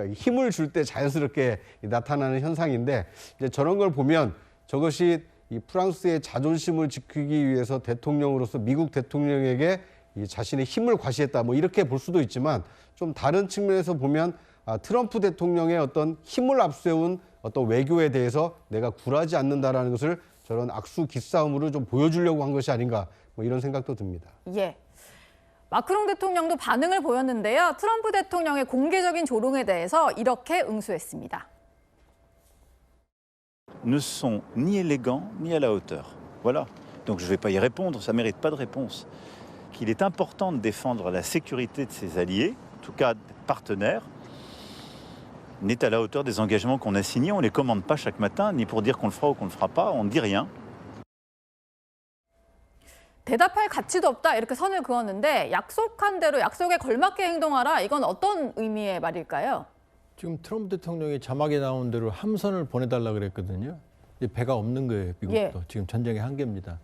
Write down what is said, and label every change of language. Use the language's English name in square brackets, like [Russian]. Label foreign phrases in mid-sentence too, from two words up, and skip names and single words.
[Korean] 힘을 줄 때 자연스럽게 나타나는 현상인데 이제 저런 걸 보면 저것이 이 프랑스의 자존심을 지키기 위해서 대통령으로서 미국 대통령에게 이 자신의 힘을 과시했다 뭐 이렇게 볼 수도 있지만 좀 다른 측면에서 보면 트럼프 대통령의 어떤 힘을 앞세운 어떤 외교에 대해서 내가 굴하지 않는다라는 것을 저런 악수 기싸움으로 좀 보여주려고 한 것이 아닌가 뭐 이런 생각도 듭니다. 예. 마크롱 대통령도 반응을 보였는데요. 트럼프 대통령의 공개적인 조롱에 대해서 이렇게 응수했습니다. [French] Ne sont ni élégants ni à la hauteur. Voilà. Donc je ne vais pas y répondre, ça ne mérite pas de réponse. Qu'il est important de défendre la sécurité de ses alliés, en tout cas des partenaires, n'est à la hauteur des engagements qu'on a signés. On ne les commande pas chaque matin, ni pour dire qu'on le fera ou qu'on ne le fera pas, on ne dit rien. [Korean] 대답할 가치도 없다 이렇게 선을 그었는데 약속한 대로 약속에 걸맞게 행동하라 이건 어떤 의미의 말일까요? 지금 트럼프 대통령이 자막에 나온 대로 함선을 보내달라 그랬거든요. 배가 없는 거예요, 미국도. 지금 전쟁의 한계입니다.